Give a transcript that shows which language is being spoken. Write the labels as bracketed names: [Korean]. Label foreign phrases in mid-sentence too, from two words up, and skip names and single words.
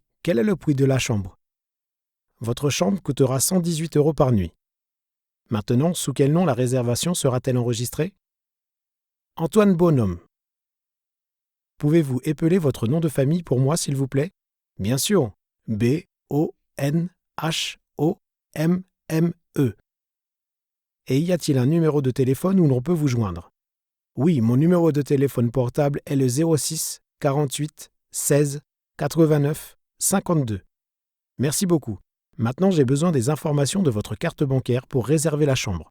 [French] Quel est le prix de la chambre? Votre chambre coûtera 118 € par nuit. Maintenant, sous quel nom la réservation sera-t-elle enregistrée? Antoine Bonhomme. Pouvez-vous épeler votre nom de famille pour moi, s'il vous plaît? Bien sûr. B-O-N-H-O-M-M-E. Et y a-t-il un numéro de téléphone où l'on peut vous joindre? Oui, mon numéro de téléphone portable est le 06 48 16 89 52. Merci beaucoup. Maintenant, j'ai besoin des informations de votre carte bancaire pour réserver la chambre.